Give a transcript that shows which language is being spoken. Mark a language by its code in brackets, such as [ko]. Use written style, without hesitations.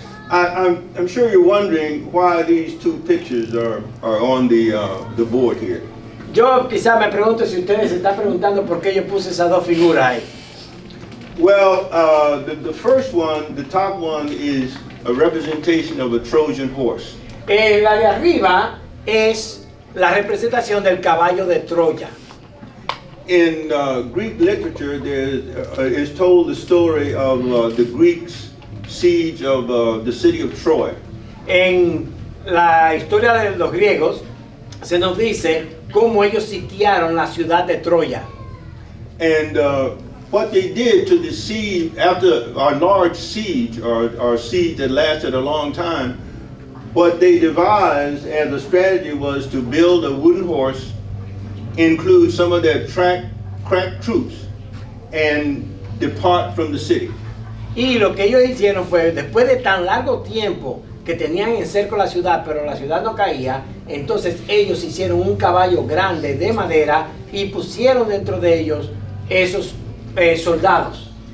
[en] I'm sure you're wondering why these two pictures are on the board here. [es] Yo quizá me pregunto si ustedes se están preguntando por qué yo puse esas dos figuras ahí. [en] Well, the first one, the top one, is a representation of a Trojan horse. [es] La de arriba es la representación del caballo de Troya. [en] In Greek literature, there is told the story of the Greeks' siege of the city of Troy. [es] En la historia de los griegos se nos dice cómo ellos sitiaron la ciudad de Troya. [en] And what they did to deceive, after a large siege or siege that lasted a long time, what they devised as a strategy was to build a wooden horse, include some of their crack troops, and depart from the city. [es] Y lo que ellos hicieron fue, después de tan largo tiempo que tenían en cerco la ciudad, pero la ciudad no caía, entonces ellos hicieron un caballo grande de madera y pusieron dentro de ellos esos soldados.